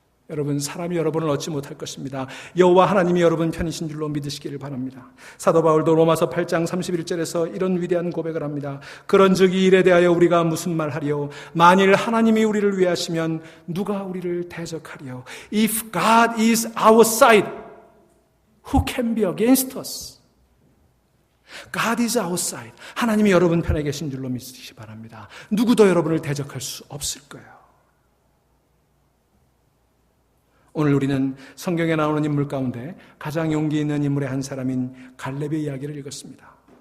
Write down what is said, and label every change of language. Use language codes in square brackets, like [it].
[ko] 여러분, 사람이 여러분을 얻지 못할 것입니다. 여호와 하나님이 여러분 편이신 줄로 믿으시기를 바랍니다. 사도 바울도 로마서 8장 31절에서 이런 위대한 고백을 합니다. 그런즉 이 일에 대하여 우리가 무슨 말하리요? 만일 하나님이 우리를 위하시면 누가 우리를 대적하리요? [en] If God is our side, who can be against us? God is our side. [ko] 하나님이 여러분 편에 계신 줄로 믿으시기 바랍니다. 누구도 여러분을 대적할 수 없을 거예요. 오늘 우리는 성경에 나오는 인물 가운데 가장 용기 있는 인물의 한 사람인 갈렙의 이야기를 읽었습니다.